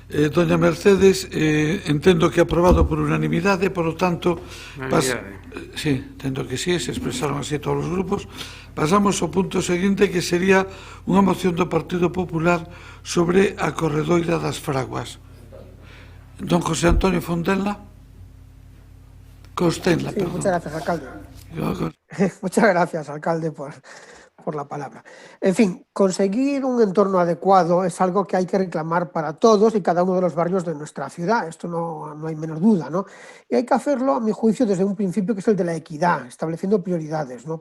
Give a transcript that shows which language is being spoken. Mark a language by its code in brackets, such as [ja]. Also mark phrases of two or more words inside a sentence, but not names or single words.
[gl] Doña Mercedes, entendo que aprobado por unanimidade, [es] por lo tanto, [gl] sí, entendo que sí, [es] se expresaron así [gl] todos os grupos. Pasamos ao punto seguinte, que sería unha moción do Partido Popular sobre a corredoira das fraguas. Don José Antonio Fontenla. Costenla, sí, perdón. [es] Muchas gracias, alcalde. Muchas gracias, alcalde, por la palabra. En fin, conseguir un entorno adecuado es algo que hay que reclamar para todos y cada uno de los barrios de nuestra ciudad. Esto no hay menos duda, ¿no? Y hay que hacerlo, a mi juicio, desde un principio que es el de la equidad, estableciendo prioridades, ¿no?